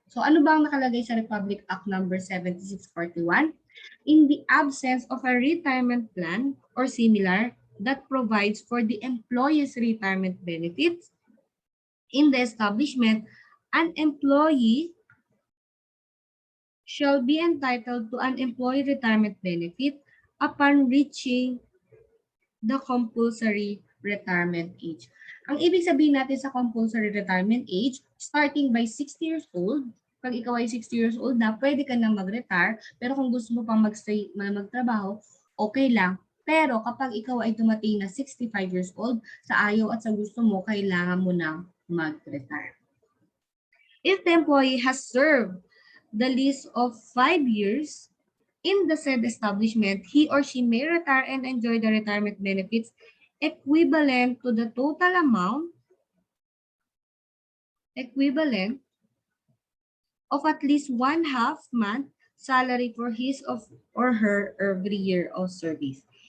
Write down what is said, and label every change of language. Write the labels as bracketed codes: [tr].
[tl] So ano ba ang nakalagay sa Republic Act number 7641? [en] In the absence of a retirement plan or similar that provides for the employee's retirement benefits in the establishment, an employee shall be entitled to an employee retirement benefit upon reaching the compulsory retirement age. [tl] Ang ibig sabihin natin sa compulsory retirement age, starting by 60 years old, pag ikaw ay 60 years old na, pwede ka na mag-retire, pero kung gusto mo pang magtrabaho, okay lang. Pero kapag ikaw ay dumating na 65 years old, sa ayaw at sa gusto mo, kailangan mo nang mag-retire. [en] If the employee has served the least of 5 years in the said establishment, he or she may retire and enjoy the retirement benefits equivalent to the total amount equivalent of at least 1/2 month salary for his of or her every year of service.